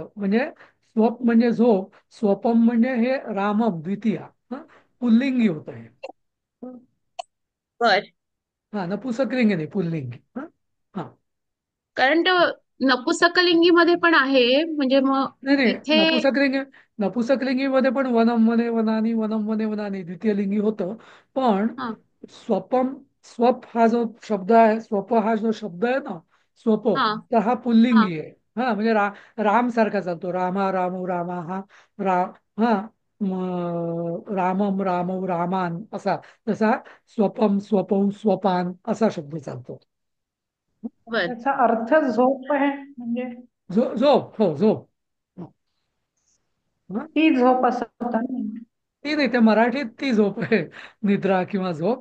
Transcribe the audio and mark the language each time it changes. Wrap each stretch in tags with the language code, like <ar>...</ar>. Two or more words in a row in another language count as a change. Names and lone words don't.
<mr>म्हणजे स्वप म्हणजे झोप, स्वपम म्हणजे हे रामम द्वितीया, हा, पुल्लिंगी होत आहे. बर. हा, नपुंसकलिंगी नाही, पुल्लिंगी. हा, हा. कारण तो नपुंसकलिंगी मध्ये पण आहे म्हणजे मग नाही नाही, इथे. नपुंसकलिंगीमध्ये पण</mr> <sa>वनम वने वनानी, वनम वने वनानी</sa> <mr>द्वितीय लिंगी होतं. पण हा स्वपम, स्वप हा जो शब्द आहे, स्वप हा जो शब्द आहे ना, स्वप, हा तर हा हा पुल्लिंगी आहे. हा, म्हणजे राम सारखा चालतो,</mr> <sa>रामा रामू रामा,</sa> <mr>हा, रा हा,</mr> <sa>रामम रामौ रामान असा.</sa> <mr>तसा</mr> <sa>स्वपम स्वपौ स्वपान</sa> <mr>असा शब्द चालतो. बर. त्याचा अर्थ झोप आहे म्हणजे झोप, हो, झोप. हा, ती झोप असं होता ना. ती नाही, त्या मराठीत ती झोप आहे, निद्रा किंवा झोप.</mr>